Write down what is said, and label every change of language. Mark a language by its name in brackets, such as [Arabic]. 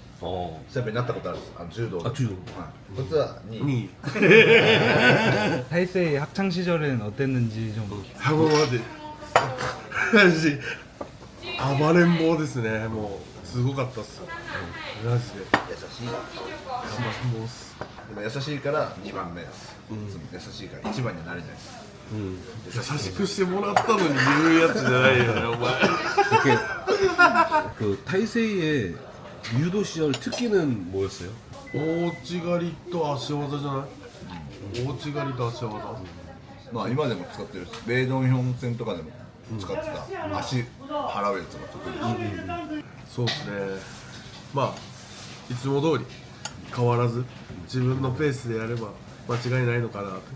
[Japanese] チャンピオンになったことあるんです。柔道。柔道。こいつは2位。 [Korean] 타이세이 학창 시절에는 어땠는지 좀. [Japanese] マジ暴れん坊ですね。もうすごかったっすよ。マジで。優しい。でも優しいから2番目です。優しいから1番にはなれないです。優しくしてもらったのに言うやつじゃないよね、お前。 [Korean] 이렇게 그 타이세이의 유도 시절 특기는 뭐였어요? [Japanese] 大内刈りと足技じゃない？大内刈りと足技。まあ今でも使ってるし、米ドンヒョン戦とかでも使ってた足払うやつが得意。そうですね。まあいつも通り変わらず自分のペースでやれば間違いないのかなと。